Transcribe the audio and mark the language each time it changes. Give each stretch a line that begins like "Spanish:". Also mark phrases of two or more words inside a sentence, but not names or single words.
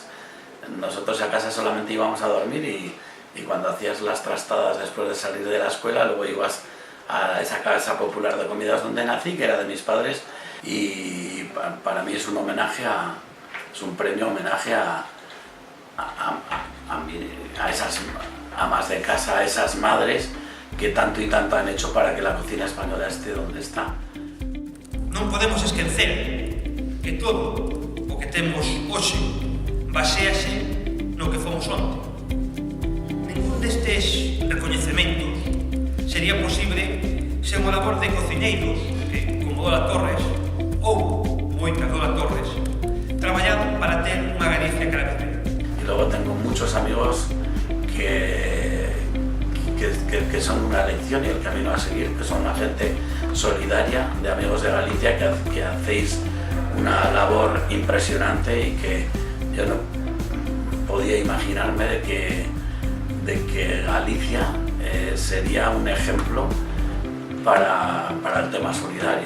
Spanish: Nosotros a casa solamente íbamos a dormir y cuando hacías las trastadas después de salir de la escuela, luego ibas a esa casa popular de comidas donde nací, que era de mis padres, y para mí es un homenaje es un premio homenaje a esas amas de casa, a esas madres que tanto y tanto han hecho para que la cocina española esté donde está.
Galician: Non podemos esquecer que todo o que temos hoxe baséase no que fomos onte. Ningún destes recoñecementos sería posible sen o labor de cociñeiros que, como Lola Torres ou moita Lola Torres, traballaron para ter unha Galicia cada vez mellor.
Spanish: Y luego tengo muchos amigos que son una lección y el camino a seguir, que son una gente solidaria, de amigos de Galicia, que hacéis una labor impresionante y que yo no podía imaginarme de que Galicia sería un ejemplo para el tema solidario.